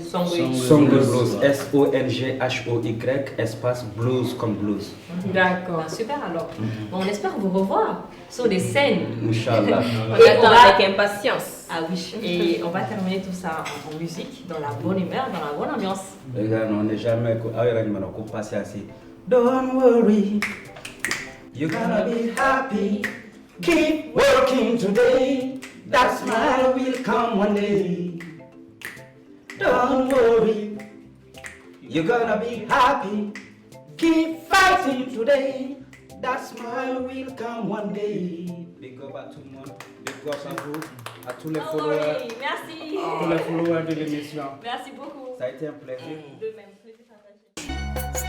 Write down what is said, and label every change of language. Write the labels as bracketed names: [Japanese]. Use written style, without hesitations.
[French] Songwe Blues. SONGHOY, espace blues comme blues. D'accord. Super alors. Bon, on espère vous revoir sur des scènes. Inch'Allah. On attend avec impatience. Ah oui, et on va terminer tout ça en musique, dans la bonne humeur, dans la bonne ambiance. Les gars, on n'est jamais passé assis. [English] Don't worry, you're gonna be happy. Keep working today. That smile will come one day. Don't worry, you're gonna be happy. Keep fighting today. That smile will come one day. [French] Big up à tout le monde. Big up à vous, à tous les followers. Merci. Tous les followers de l'émission. Merci beaucoup. Ça a été un plaisir. De même, plaisir partagé.